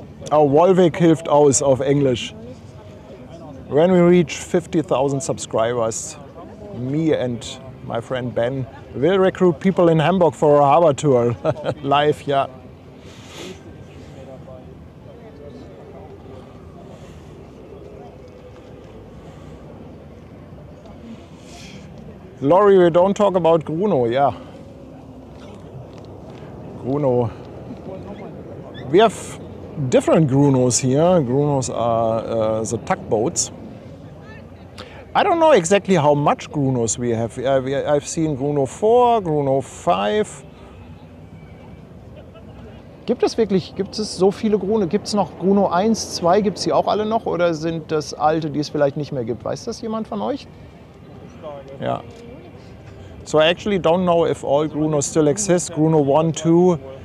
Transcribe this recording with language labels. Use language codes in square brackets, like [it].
[de] Oh, Wolvik hilft aus auf Englisch. [en] When we reach 50,000 subscribers, me and my friend Ben will recruit people in Hamburg for a harbor tour. Live, ja. Laurie, we don't talk about Gruno, yeah. Gruno. We have different Grunos here. Grunos are the tugboats. I don't know exactly how much Grunos we have. I've seen Gruno 4, Gruno 5. [de] Gibt es so viele Gruno? Gibt es noch Gruno 1, 2? Gibt es die auch alle noch? Oder sind das alte, die es vielleicht nicht mehr gibt? Weiß das jemand von euch? Ja. [en] So I actually don't know if all Grunos still exist. Gruno 1, 2.